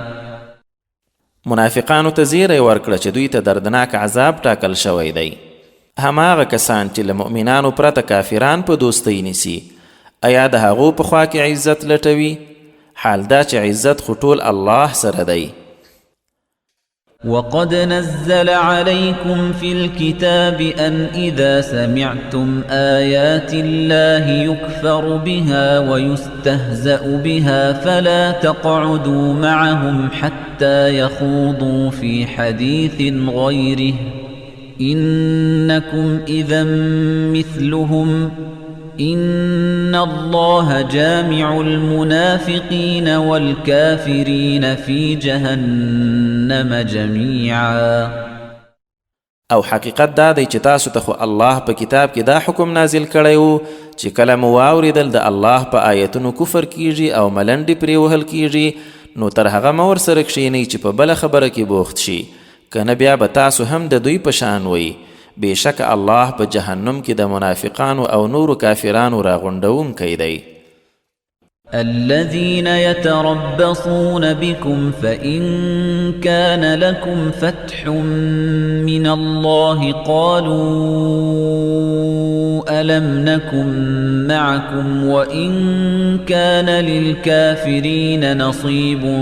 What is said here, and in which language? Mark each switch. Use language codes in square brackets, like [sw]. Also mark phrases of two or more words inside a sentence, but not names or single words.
[ps] منافقانو ته زیری ورکړه چې دوی ته دردناک عذاب ټاکل شوی دی. هماغه کسان چې له مؤمنانو پرته کافران په دوستۍ نیسي، ایا د هغو په خوا کې عزت لټوي؟ حال دا چې عزت خو ټول الله سره دی. [ar] وقد نزل عليكم في الكتاب أن إذا سمعتم آيات الله يكفر بها ويستهزأ بها فلا تقعدوا معهم حتى يخوضوا في حديث غيره إنكم إذا مثلهم إن الله جامع المنافقين والكافرين في جهنم جميعا. [ps] او حقیقت دا دی چې تاسو ته خو الله په کتاب کې دا حکم نازل کړی و چې کله مو واورېدل د الله په آیتونو کفر کیږي او ملنډې پرې وهل کیږي، نو تر هغه مه ورسره کښېنئ چې په بله خبره کې بوخت شي، که نه بیا به تاسو هم د دوی په شان وئ. بېشکه الله په جهنم کې د منافقانو او نورو کافرانو راغونډونکی دی. [ar] الذين يتربصون بكم فإن كان لكم فتح من الله قالوا ألم نكن معكم وإن كان للكافرين نصيب